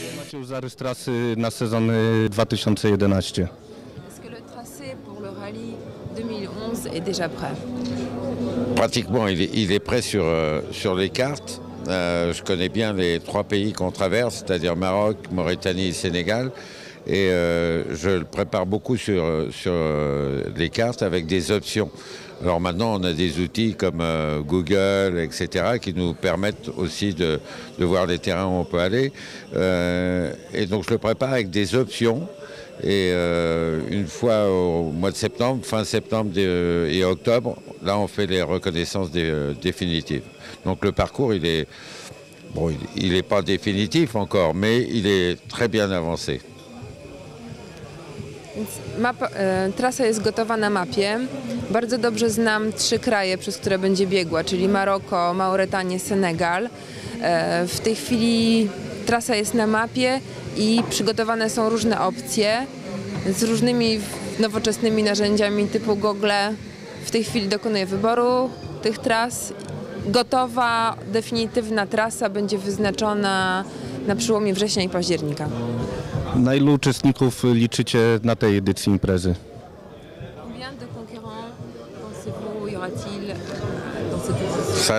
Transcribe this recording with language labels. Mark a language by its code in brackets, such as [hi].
[pl] się już zarys trasy na sezon 2011? [fr] Est-ce que le tracé pour le rallye 2011 est déjà prêt? Pratiquement, il est prêt sur les cartes. Je connais bien les 3 pays qu'on traverse, c'est-à-dire Maroc, Mauritanie et Sénégal. Et je le prépare beaucoup sur les cartes avec des options. Alors maintenant, on a des outils comme Google, etc., qui nous permettent aussi de voir les terrains où on peut aller. Et donc je le prépare avec des options. Et une fois au mois de septembre, fin septembre et octobre, là on fait les reconnaissances définitives. Donc le parcours, il est pas définitif encore, mais il est très bien avancé. [pl] Trasa jest gotowa na mapie. Bardzo dobrze znam 3 kraje, przez które będzie biegła, czyli Maroko, Mauretanię, Senegal. W tej chwili trasa jest na mapie i przygotowane są różne opcje z różnymi nowoczesnymi narzędziami typu Google. W tej chwili dokonuję wyboru tych tras. Gotowa, definitywna trasa będzie wyznaczona na przełomie września i października. Na ilu uczestników liczycie na tej edycji imprezy? [fr] Combien de concurrents pensez-vous y aura-t-il dans cette édition?